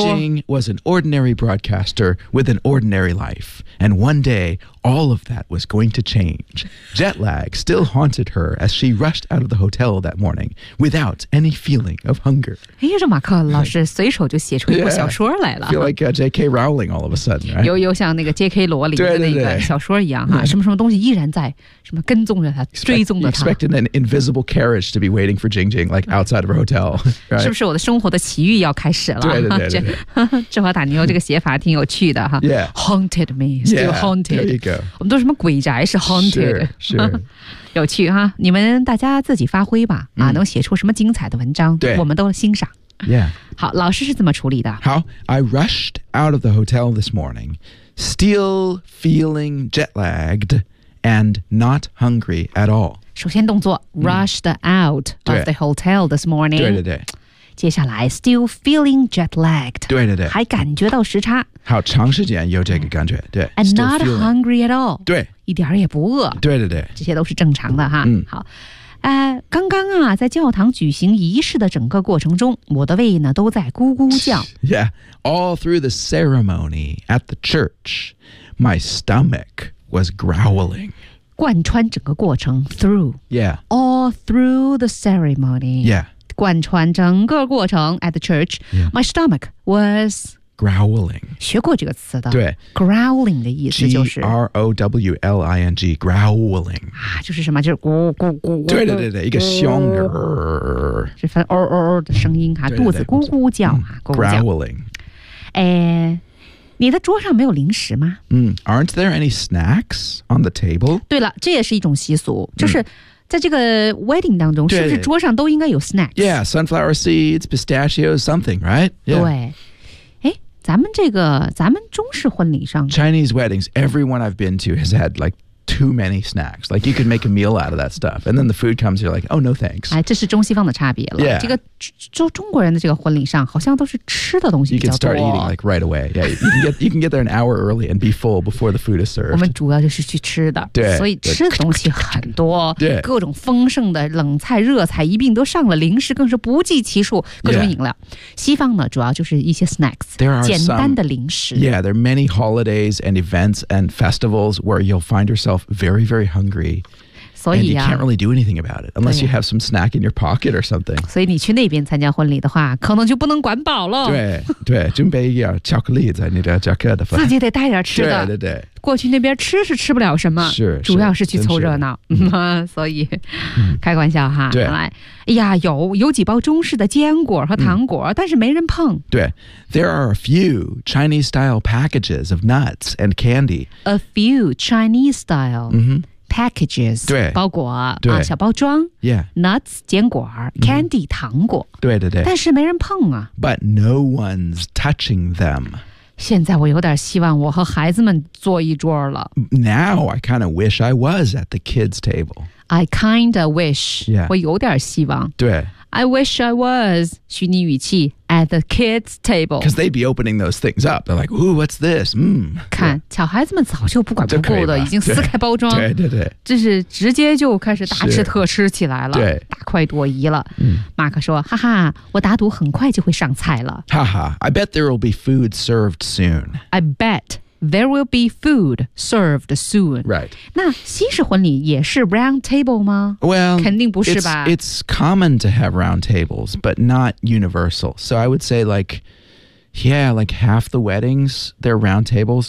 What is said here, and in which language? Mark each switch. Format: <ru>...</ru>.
<en>Jing Jing was an ordinary broadcaster with an ordinary life, and one day, all of that was going to change. Jet lag still haunted her as she rushed out of the hotel that morning without any feeling of hunger.</en> <zh>哎，这马克老师随手就写出一部小说来了。</zh> <en>Yeah, feel like J.K. Rowling all of a sudden, right?</en> <zh>有像那个 J.K. 罗琳的那个小说一样哈。什么什么东西依然在什么跟踪着他追踪着他</zh> <en>expected an invisible carriage to be waiting for Jing Jing like outside of her hotel、right?</en> <zh>是不是我的生活的奇遇要开始了对对对对对这华塔尼欧这个写法挺有趣的哈</zh> <en>yeah haunted me still yeah, haunted there you go</en> <zh>我们都什么鬼宅是 haunted 是、</zh> <en>sure, sure.</en> <zh>有趣哈你们大家自己发挥吧、嗯、啊，能写出什么精彩的文章对我们都欣赏</zh> <en>yeah</en> <zh>好老师是怎么处理的</zh> <en>好 I rushed out of the hotel this morningStill feeling jet-lagged and not hungry at all.</en> <zh>首先动作</zh> <en>rushed out of the hotel this morning.</en> <zh>对对对。接下来</zh> <en>still feeling jet-lagged.</en> <zh>对对对。还感觉到时差。好长时间有这个感觉。对。</zh> <en>And not hungry at all.</en> <zh>对。一点也不饿。对对对。这些都是正常的哈。嗯。好。刚刚啊在教堂举行仪式的整个过程中我的胃呢都在咕咕叫。</zh> <en>Yeah, all through the ceremony at the church, my stomach was growling.</en> <zh>贯穿整个过程 through.</zh> <en>Yeah. All through the ceremony. Yeah.</en> <zh>贯穿整个过程</zh> <en>at the church,、 yeah. my stomach was... Growling.</en> <zh>学过这个词的。对。 Growling 的意思就是。</zh> <en>G-R-O-W-L-I-N-G, growling.</en> <zh>啊就是什么就是咕咕咕咕。对对对对一个凶。是发哦哦哦的声音啊肚子咕咕叫啊。</zh> <en>Growling.</en> <zh>哎你的桌上没有零食吗</zh> <en>嗯 ,aren't there any snacks on the table?</en> <zh>对了这也是一种习俗就是。在这个 wedding 当中是不是桌上都应该有 snacks?</zh> <en>Yeah, sunflower seeds, pistachios, something, right?</en> <zh>对。咱们这个咱们中式婚礼上</zh> <en>Chinese weddings everyone I've been to has had like too many snacks like you could make a meal out of that stuff and then the food comes you're like oh no thanks</en> <zh>哎，这是中西方的差别了、</zh> <en>yeah.</en> <zh>这个中国人的这个婚礼上好像都是吃的东西比较多</zh> <en>you can start eating like right away yeah, you can get there an hour early and be full before the food is served</en> <zh>我们主要就是去吃的对所以吃的东西很多对各种丰盛的冷菜热菜一并都上了零食更是不计其数各种饮料、</zh> <en>yeah.</en> <zh>西方呢主要就是一些 snacks</zh> <en>there are</en> <zh>简单的零食</zh> <en>yeah there are many holidays and events and festivals where you'll find yourselfvery, very hungry,</en> <zh>所以、啊、</zh> <en>and you can't really do anything about it unless you have some snack in your pocket or something.</en> <zh>所以你去那边参加婚礼的话可能就不能管饱了。对对准备一点巧克力在你的夹克的自己得带点吃的。对对对。过去那边吃是吃不了什么是主要是去凑热闹。所以、嗯、开玩笑哈。对。哎呀有几包中式的坚果和糖果、嗯、但是没人碰。对。</zh> <en>There are a few Chinese-style packages of nuts and candy. A few Chinese-style、 mm-hmm. packages,</en> <zh>对包裹对、啊、小包装</zh> <en>yeah,</en> <zh>nuts, 坚果 candy,、嗯、糖果对对对但是没人碰啊</zh> <en>But no one's touching them.</en> <zh>现在我有点希望我和孩子们坐一桌了</zh> <en>Now I kind of wish I was at the kids' table. I kind of wish,、 yeah.</en> <zh>我有点希望对</zh> <en>I wish I was, 虚拟语气 at the kids' table. Because they'd be opening those things up. They're like, ooh, what's this?、Mm.</en> <zh>看、</zh> <en>yeah.</en> <zh>小孩子们早就不管不顾的已经撕开包装。对对对。这是直接就开始大吃特吃起来了。对。大快朵颐了。马克说哈哈我打赌很快就会上菜了。</zh> <en>哈哈 I bet there will be food served soon. I bet. There will be food served soon. Right.</en> <zh>那西式婚礼也是 round table 吗</zh> <en>Well,</en> <zh>肯定不是吧</zh> <en>it's common to have round tables, but not universal. So I would say like, yeah, like half the weddings, they're round tables.</en>